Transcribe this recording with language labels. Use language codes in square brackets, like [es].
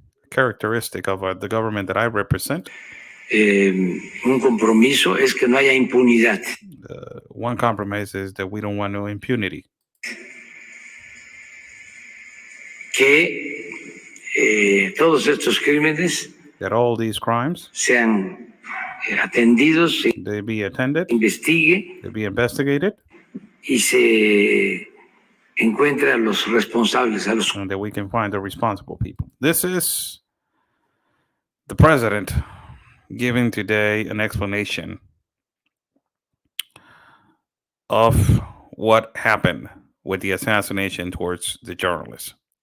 [en] Characteristic of the government that I represent. [es] Un compromiso es que no haya impunidad. [en] One compromise is that we don't want no impunity. [es] Que todos estos crímenes [en] That all these crimes [es] sean atendidos, [en] they be attended, [es] investigue [en] they be investigated, [es] y se encuentre a los responsables, a los [en] and that we can find the responsible people. This is the president giving today an explanation of what happened with the assassination towards the journalist.